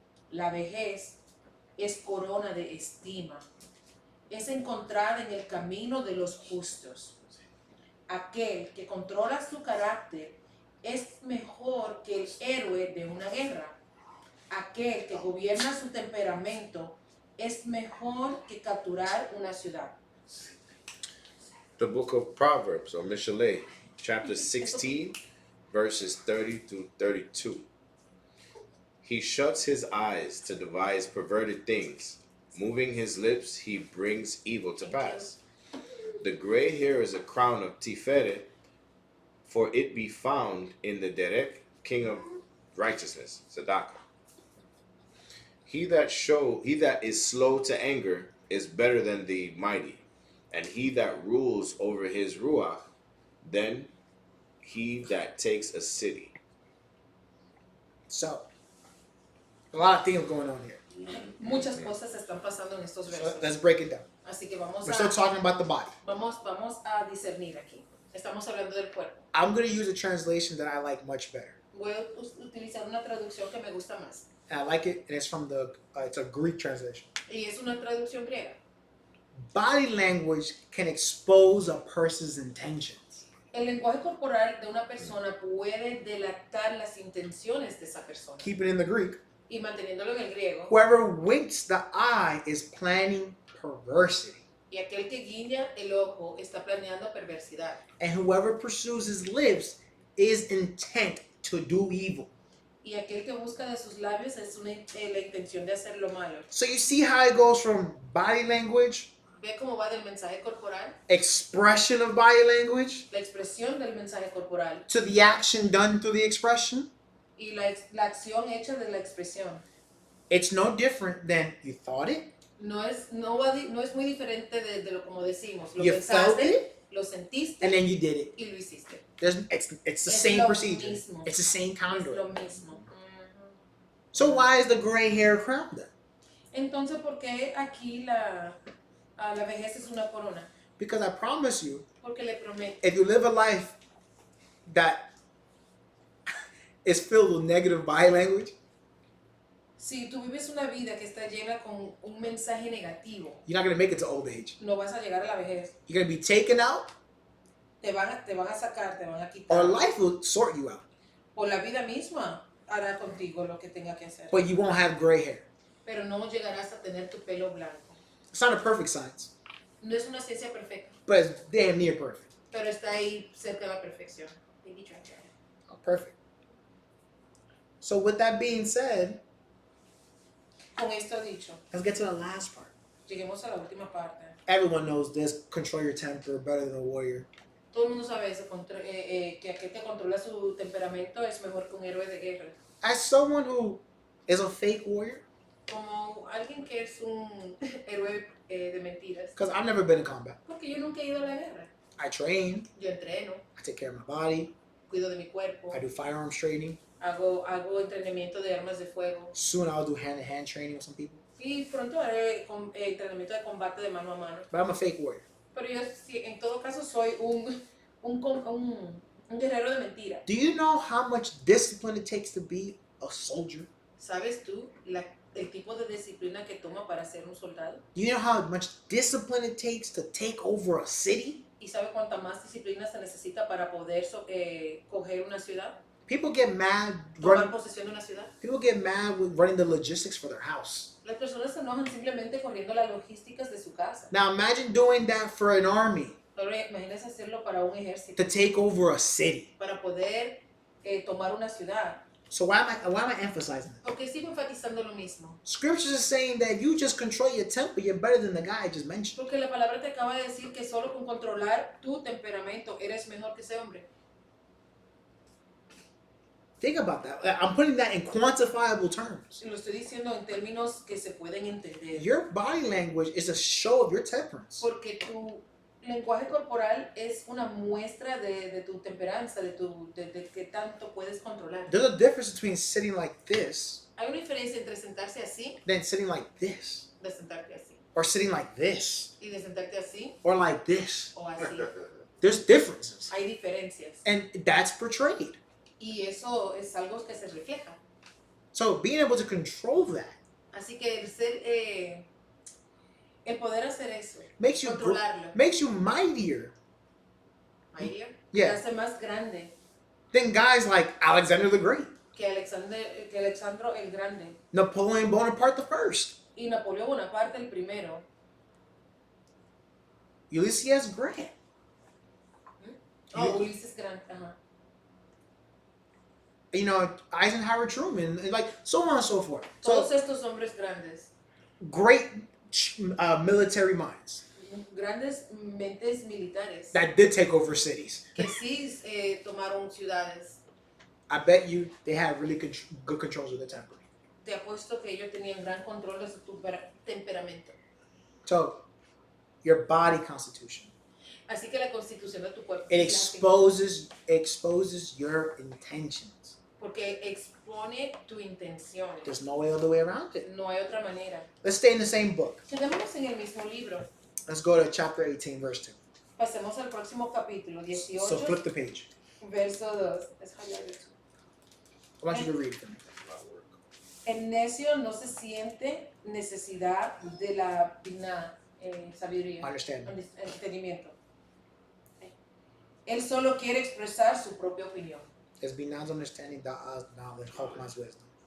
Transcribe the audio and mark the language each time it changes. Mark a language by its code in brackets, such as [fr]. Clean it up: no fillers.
[es] La vejez es corona de estima, es encontrada en el camino de los justos. Aquel que controla su carácter es mejor que el héroe de una guerra. Aquel que gobierna su temperamento es mejor que capturar una ciudad. [en] The book of Proverbs, or Mishlei, chapter 16, verses 30 through 32. He shuts his eyes to devise perverted things. Moving his lips, he brings evil to pass. The gray hair is a crown of Tiferet, for it be found in the Derek, king of righteousness, Tzedakah. He that is slow to anger is better than the mighty, and he that rules over his ruach than he that takes a city. So, a lot of things going on here. [es] Muchas cosas están pasando en estos [en] So [es] versos. [en] let's break it down. [es] Así que vamos [en] We're still [es] a, [en] talking about the body. [es] vamos a discernir aquí. Estamos hablando del cuerpo. [en] I'm going to use a translation that I like much better. [es] Voy a utilizar una traducción que me gusta más. [en] And I like it, and it's from it's a Greek translation. [es] Y es una traducción griega. [en] Body language can expose a person's intentions. [es] El lenguaje corporal de una persona puede delatar las intenciones de esa persona. [en] Keep it in the Greek. [es] Y manteniéndolo en el griego. [en] Whoever winks the eye is planning perversity. [es] Y aquel que guiña el ojo está planeando perversidad. [en] And whoever pursues his lips is intent to do evil. [es] Y aquel que busca de sus labios es la intención de hacer lo malo. [en] So you see how it goes from body language [es] Ve cómo va del mensaje corporal, [en] expression of body language, [es] la expresión del mensaje corporal [en] to the action done through the expression. [es] y la acción hecha de la expresión. [en] It's no different than you thought it, [es] No es muy diferente de lo como decimos. Lo [en] you felt [es] pensaste, [en] it, [es] lo sentiste [en] and then you did it. [es] y lo hiciste. [en] It's the [es] Es [en] same [es] lo [en] procedure. [es] mismo. [en] It's the same [es] Es [en] conduit. [es] lo mismo. Ujú. [en] So why is the gray hair crowned then? [es] Entonces, ¿por qué aquí la vejez es una corona? [en] Because I promise you, [es] Porque le prometo, [en] if you live a life that is filled with negative body language, [es] si tú vives una vida que está llena con un mensaje negativo, [en] you're not going to make it to old age. [es] no vas a llegar a la vejez. [en] You're going to be taken out, [es] Te van a sacar, te van a [en] or [es] quitar. [en] life will sort you out. [es] O la vida misma hará contigo lo que tenga que hacer. [en] But you won't have gray hair. [es] Pero no llegarás a tener tu pelo blanco. [en] It's not a perfect science, [es] No es una ciencia perfecta, [en] but it's damn near perfect. [es] pero está ahí cerca de la perfección. [en] Baby Dragon. Oh, perfect. So with that being said, [es] Con esto dicho, [en] let's get to the last part. [es] lleguemos a la última parte. [en] Everyone knows this. Control your temper better than a warrior. [es] Todo el mundo sabe eso, que aquel que controla su temperamento es mejor que un héroe de guerra. [en] As someone who is a fake warrior, [es] Como alguien que es un héroe de mentiras. [en] because I've never been in combat. [es] Porque yo nunca he ido a la guerra. [en] I train, [es] Yo entreno, [en] I take care of my body, [es] cuido de mi cuerpo, [en] I do firearms training. [es] hago entrenamiento de armas de fuego. [en] Soon I'll do hand-to-hand training with some people. [es] Y pronto haré entrenamiento de combate de mano a mano. [en] But I'm a fake warrior. [es] Pero yo sí, en todo caso soy un guerrero de mentira. [en] Do you know how much discipline it takes to be a soldier? [es] ¿Sabes tú el tipo de disciplina que toma para ser un soldado? [en] Do you know how much discipline it takes to take over a city? [es] ¿Y sabe cuánta más disciplina se necesita para poder coger una ciudad? [en] People get mad [es] Tomar posesión de una ciudad. [en] People get mad with running the logistics for their house. [es] Las personas se enojan simplemente corriendo las logísticas de su casa. [en] Now imagine doing that for an army [es] Ahora imagínese hacerlo para un ejército, [en] to take over a city. [es] para poder tomar una ciudad. [en] So why am I emphasizing this? [es] Porque sigo enfatizando lo mismo. [en] Scriptures is saying that you just control your temper, you're better than the guy I just mentioned. [es] Porque la palabra te acaba de decir que solo con controlar tu temperamento eres mejor que ese hombre. [en] Think about that. I'm putting that in quantifiable terms. [es] Y lo estoy diciendo en términos que se pueden entender. [en] Your body language is a show of your temperance. [es] Porque tu lenguaje corporal es una muestra de tu temperanza, de qué tanto puedes controlar. [en] There's a difference between sitting like this [es] Hay una diferencia entre sentarse así, [en] than sitting like this, [es] de sentarte así, [en] or sitting like this, [es] y de sentarte así [en] or like this. [es] o así. [en] There's differences, [es] Hay diferencias. [en] and that's portrayed. [es] Y eso es algo que se refleja. [en] So being able to control that [es] Así que el poder hacer eso, [en] makes you [es] controlarlo, [en] mightier [es] María, [en] Yeah. [es] te hace más grande [en] than guys like Alexander the Great, [es] que Alexandro el Grande [en] Napoleon Bonaparte the First, [es] y Napoleón Bonaparte el primero, [en] Ulysses Grant. [es] Ulises Grande, ajá. [en] You know, Eisenhower, Truman, and like so on and so forth. [es] Todos [en] So [es] estos hombres grandes, [en] great military minds [es] grandes mentes militares, [en] that did take over cities. [es] que sí tomaron ciudades. [en] I bet you they had really good controls of their temper. [es] Te apuesto que ellos tenían gran control de su temperamento. [en] So your body constitution, [es] Así que la constitución de tu cuerpo [en] it [es] es la [en] exposes your intentions. [es] porque expone tu intención. [en] There's no other way around it. [es] No hay otra manera. [en] Let's stay in the same book. [es] Quedémonos en el mismo libro. [en] Let's go to chapter 18, verse 2. [es] Pasemos al próximo capítulo, 18, [en] So flip the page. [es] verso 2. Es highlighted. [en] I want you to read for me. [es] El necio no se siente necesidad de la sabiduría, [en] Understand. [es] entendimiento. Él solo quiere expresar su propia opinión. [en] It's beyond understanding that us knowledge, hope, and wisdom.